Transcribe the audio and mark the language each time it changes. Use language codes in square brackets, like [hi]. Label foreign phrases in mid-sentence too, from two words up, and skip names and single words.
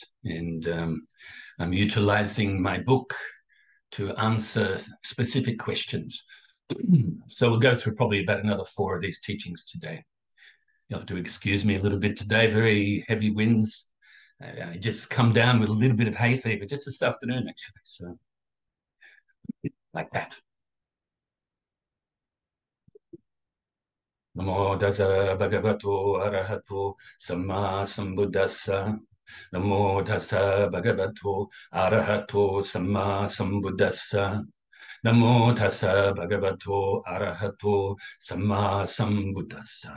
[en] And I'm utilizing my book to answer specific questions. So we'll go through probably about another 4 of these teachings today. You'll have to excuse me a little bit today, very heavy winds. I just come down with a little bit of hay fever just this afternoon, actually. So, like that. [pi] Namo Tassa Bhagavato Arahato Samma Sambuddhassa. Namo Tassa Bhagavato Arahato Samma Sambuddhassa. Namo Tassa Bhagavato Arahato Samma Sambuddhassa.